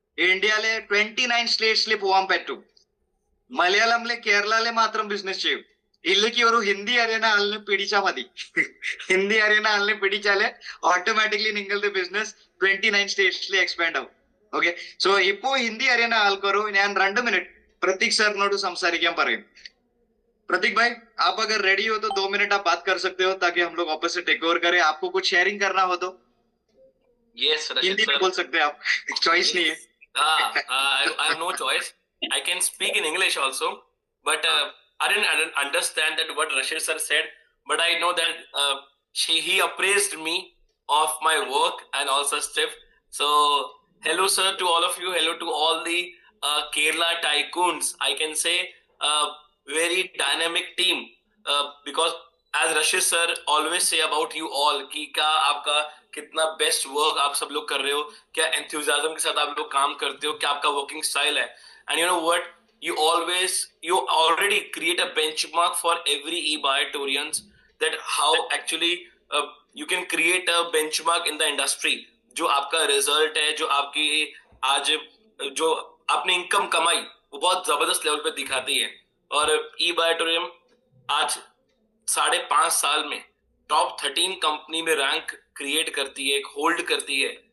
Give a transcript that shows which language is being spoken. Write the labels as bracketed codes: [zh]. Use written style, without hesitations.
[ml] ഇന്ത്യയിലെ 29 സ്റ്റേറ്റ്സിൽ പോകാൻ പറ്റും. മലയാളത്തിലെ കേരളയിലെ മാത്രം ബിസിനസ് ചെയ്യും. ഇല്ലെങ്കിൽ ഒരു ഹിന്ദി അറിയുന്ന ആളിനെ പിടിച്ചാൽ മതി. ഹിന്ദി അറിയുന്ന ആളിനെ പിടിച്ചാല് ഓട്ടോമാറ്റിക്കലി നിങ്ങളുടെ ബിസിനസ് 29 സ്റ്റേറ്റ്സിൽ എക്സ്പാൻഡ് ആവും. ഓക്കെ. സോ ഇപ്പോ ഹിന്ദി അറിയുന്ന ആൾക്കാരോ ഞാൻ 2 മിനിറ്റ് [hi] प्रतीक सर नोट संसारिक [ml] പറയും. [hi] प्रतीक भाई आप अगर रेडी हो तो 2 मिनट आप बात कर सकते हो ताकि हम लोग वापस से टेक ओवर करें. आपको कुछ शेयरिंग करना हो तो [en] yes [hi] हिंदी में बोल सकते हैं आप, चॉइस नहीं है. [en] I have no choice. I can speak in English also, but I didn't understand that what Rashid sir said, but I know that he appraised me of my work and also stuff. So hello sir to all of you, hello to all the Kerala tycoons. I can say very dynamic team because as Rashid sir always say about you all [hi] कि क्या आपका कितना best work आप सब लोग कर रहे हो, क्या एंथुसियाज्म के साथ आप लोग काम करते हो, क्या आपका वर्किंग स्टाइल है. [en] And you know what, you already create a benchmark for every e-Biatorians that how actually you can create a benchmark in the industry. [hi] जो आपका रिजल्ट है, जो आपकी आज जो आपने इनकम कमाई वो बहुत जबरदस्त लेवल पे दिखाती है. और e-Biatorium आज 5.5 साल में टॉप 13 कंपनी में रैंक क्रिएट करती है, होल्ड करती है.